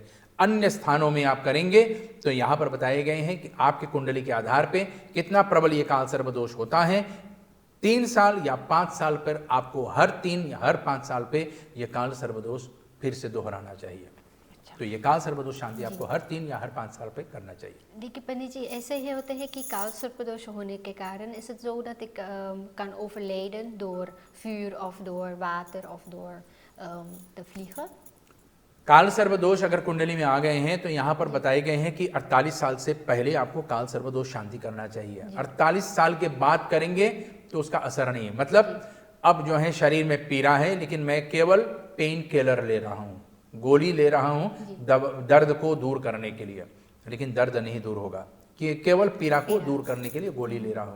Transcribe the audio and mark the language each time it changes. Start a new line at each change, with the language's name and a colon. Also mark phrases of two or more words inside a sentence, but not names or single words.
Hindi: अन्य स्थानों में आप करेंगे तो यहाँ पर बताए गए हैं कि आपके कुंडली के आधार पे कितना प्रबल ये काल सर्पदोष होता है। 3 साल या 5 साल पर आपको हर 3 या हर 5 साल पे ये काल सर्पदोष फिर से दोहराना चाहिए। तो ये काल सर्पदोष शांति आपको हर 3 या हर 5 साल पे करना चाहिए। देखिए पंडित जी, ऐसे ही होते हैं कि काल सर्पदोष होने के कारण
Dutch: is het zo dat ik kan overlijden door vuur of door water of door te vliegen?
Hindi: काल सर्पदोष अगर कुंडली में आ गए हैं तो यहाँ पर बताए गए हैं कि 48 साल से पहले आपको काल सर्पदोष शांति करना चाहिए। 48 साल के बाद करेंगे तो उसका असर नहीं है। मतलब अब जो है शरीर में पीड़ा है, लेकिन मैं केवल
English: pain killer
Hindi: ले रहा हूँ, गोली ले रहा हूँ दर्द को दूर करने के लिए, लेकिन दर्द नहीं दूर होगा, कि केवल पीड़ा को दूर करने के लिए गोली ले रहा हूँ।